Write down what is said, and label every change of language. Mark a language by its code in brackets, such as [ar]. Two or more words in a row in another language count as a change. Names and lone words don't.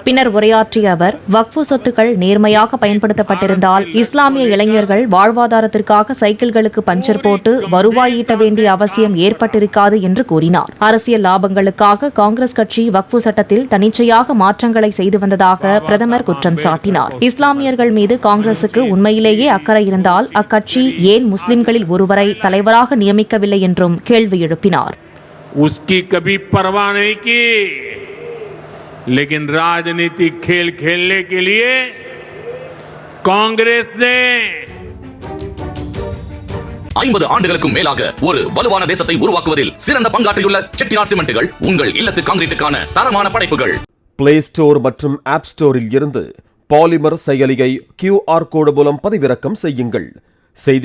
[ta] பின்னர் உரையாற்றிய அவர், வக்ஃபு சொத்துக்கள் நேர்மையாக பயன்படுத்தப்பட்டிருந்தால் இஸ்லாமிய இளைஞர்கள் வாழ்வாதாரத்திற்காக சைக்கிள்களுக்கு பஞ்சர் போட்டு வருவாய் ஈட்ட வேண்டிய அவசியம் ஏற்பட்டிருக்காது என்று கூறினார். அரசியல் லாபங்களுக்காக காங்கிரஸ் கட்சி வக்ஃபு சட்டத்தில் தன்னிச்சையாக மாற்றங்களை செய்து வந்ததாக பிரதமர் குற்றம் சாட்டினார். இஸ்லாமியர்கள் மீது காங்கிரசுக்கு உண்மையிலேயே அக்கறை இருந்தால் அக்கட்சி ஏன் முஸ்லிம்களில் ஒருவரை தலைவராக நியமிக்கவில்லை என்றும் கேள்வி எழுப்பினார். [hi] उसकी कभी परवाह नहीं की, लेकिन राजनीतिक खेल खेलने के लिए कांग्रेस ने [ta] 50 ஆண்டுகளுக்கும் மேலாக ஒரு வலுவான தேசத்தை உருவாக்குவதில் சிறந்த பங்காற்றியுள்ள செட்டிநாட் சிமெண்ட்டுகள் உங்கள் இல்லத்து கான்கிரீட்டுக்கான தரமான படைப்புகள். பிளே ஸ்டோர் மற்றும் ஆப் ஸ்டோரில் இருந்து பாலிமர் செயலியை QR கோடு மூலம் பதிவிறக்கம் செய்யுங்கள்.